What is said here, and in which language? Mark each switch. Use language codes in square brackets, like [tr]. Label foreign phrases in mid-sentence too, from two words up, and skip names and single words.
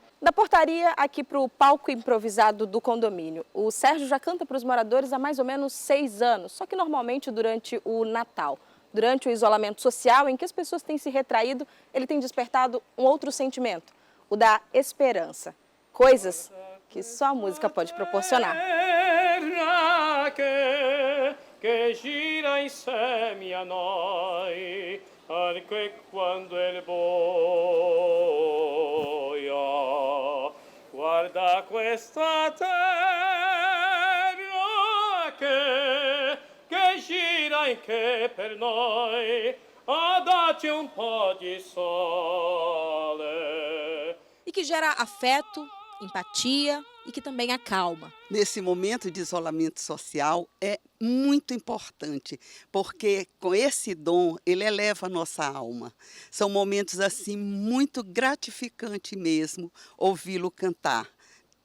[pt] Da portaria aqui para o palco improvisado do condomínio, o Sérgio já canta para os moradores há mais ou menos 6 anos, só que normalmente durante o Natal. Durante o isolamento social, em que as pessoas têm se retraído, ele tem despertado um outro sentimento, o da esperança. Coisas que só a música pode proporcionar. [it] Que gira insieme a noi, anche quando il buio. Guarda questa terra che gira e che per noi ha dati un po' di sole. [pt] E que gera afeto, empatia e que também acalma. Nesse momento de isolamento social é muito importante, porque com esse dom ele eleva a nossa alma. São momentos assim muito gratificantes mesmo ouvi-lo cantar.